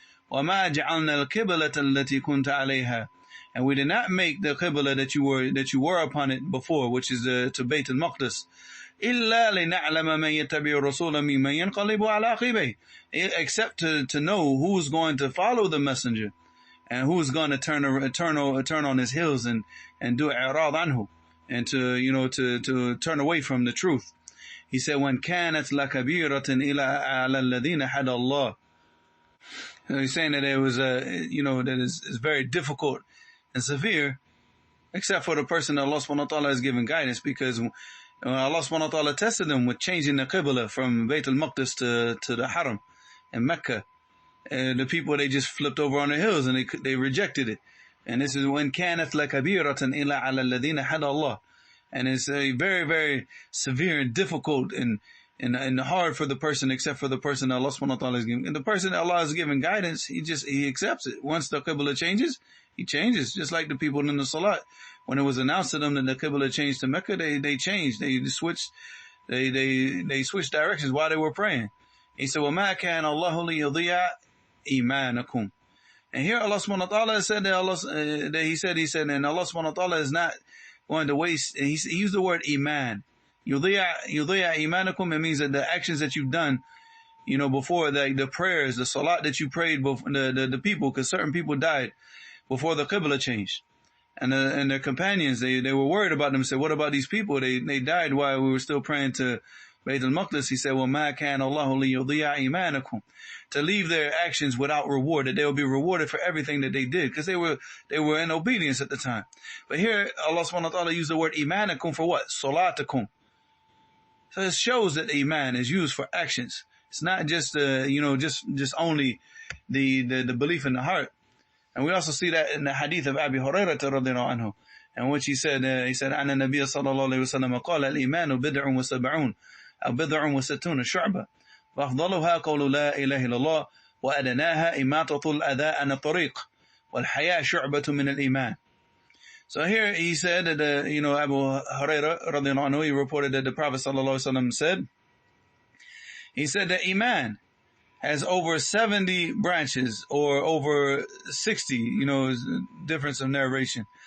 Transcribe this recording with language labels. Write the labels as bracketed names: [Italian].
[Arabic] وَمَا جَعَلْنَا الْقِبْلَةَ الَّتِي كُنْتَ عَلَيْهَا, [English] and we did not make the qibla that you were upon it before, which is to Bayt al-Maqdis, [Arabic] إِلَّا لِنَعْلَمَ مَنْ يَتَّبِعُ الرَّسُولَ مِمَّنْ يَنْقَلِبُ عَلَى عَقِبَيْهِ, [English] except to know who's going to follow the messenger and who's going to turn on his heels and do i'rad anhu, and to turn away from the truth. He said, [Arabic] وَإِنْ كَانَتْ لَكَبِيرَةً إِلَىٰ عَلَى الَّذِينَ هَدَى اللَّهُ. [English] He's saying that it was that is very difficult and severe, except for the person that Allah subhanahu wa ta'ala has given guidance, because when Allah subhanahu wa ta'ala tested them with changing the qibla from Bayt al-Maqdis to the Haram in Mecca, the people, they just flipped over on the hills and they rejected it. And this is when [Arabic] كانت لكبيرة إلا على الذين هدى الله, [English] and it's a very, very severe and difficult and hard for the person, except for the person that Allah subhanahu wa ta'ala is giving. And the person that Allah has given guidance, he accepts it. Once the qibla changes, he changes. Just like the people in the salat, when it was announced to them that the qibla changed to Mecca, they changed. They switched. They switched directions while they were praying. He said, [Arabic] وَمَا كَانَ اللَّهُ لِيُضِيعَ إِيمَانَكُمْ. [English] And here Allah subhanahu wa ta'ala said that He said, and Allah subhanahu wa ta'ala is not going to waste. He used the word iman. [Arabic] Yudi'a imanakum. [English] It means that the actions that you've done, before the prayers, the salat that you prayed before the people, because certain people died before the qibla changed. And their companions, they were worried about them. Said, what about these people? They died while we were still praying to Bayt al-Maqdis. He said, [Arabic] وَمَا كَانَ اللَّهُ لِيُضِيعَ إِيمَانَكُمْ, [English] to leave their actions without reward, that they will be rewarded for everything that they did, because they were in obedience at the time. But here, Allah subhanahu wa ta'ala used the word imanakum for what? Salatakum. So it shows that iman is used for actions. It's not just just only the belief in the heart. And we also see that in the hadith of Abi Hurairah radhiyallahu anhu, in which he said, [Arabic] أن النبي صلى الله عليه وسلم قال الإيمان بضع وسبعون أو بضع وستون شعبة فأفضلها قول لا إله إلا الله وأدناها إماطة الأذى عن الطريق والحياء شعبة من الإيمان. [English] So here he said that, Abu Hurairah radiallahu anhu, he reported that the Prophet sallallahu alaihi wasallam said, he said that Iman has over 70 branches or over 60, difference of narration.